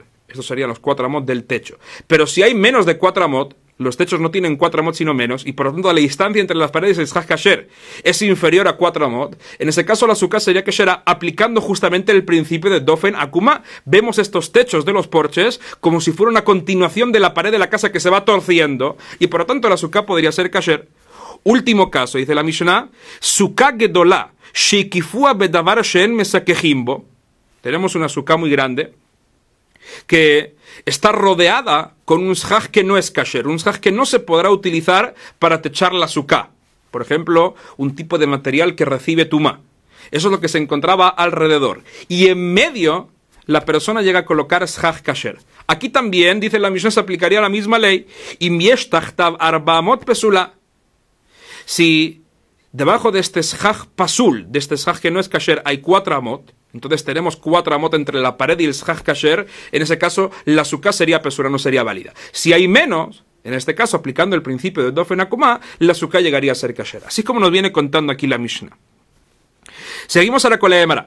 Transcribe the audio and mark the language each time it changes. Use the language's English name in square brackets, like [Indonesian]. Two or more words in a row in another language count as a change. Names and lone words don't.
[Spanish] Estos serían los 4 amot del techo. Pero si hay menos de 4 amot, los techos no tienen 4 amot sino menos, y por lo tanto la distancia entre las paredes y el [Hebrew] סכך כשר [Spanish] es inferior a 4 amot, en ese caso la suká sería kasher aplicando justamente el principio de [Hebrew] דופן עקומה. [Spanish] Vemos estos techos de los porches como si fuera una continuación de la pared de la casa que se va torciendo, y por lo tanto la suká podría ser kasher. Último caso, dice la Mishnah, [Hebrew] סוכה גדולה שהקיפוה בדבר שאין מסככין בו. [Spanish] Tenemos una suká muy grande que está rodeada con un shaj que no es kasher, un shaj que no se podrá utilizar para techar la suká. Por ejemplo, un tipo de material que recibe tumá. Eso es lo que se encontraba alrededor. Y en medio, la persona llega a colocar [Hebrew] סכך כשר. [Spanish] Aquí también, dice la Mishnah, se aplicaría la misma ley. [Hebrew] אם יש תחתיו ארבע אמות פסולה. [Spanish] Si debajo de este [Hebrew] סכך פסול, [Spanish] de este shaj que no es kasher, hay 4 amot. Entonces tenemos 4 amot entre la pared y el [Hebrew] סכך כשר. [Spanish] En ese caso, la suká sería pesura, no sería válida. Si hay menos, en este caso, aplicando el principio de [Hebrew] דופן עקומה, [Spanish] la suká llegaría a ser kasher. Así como nos viene contando aquí la Mishnah. Seguimos ahora con la Gemara.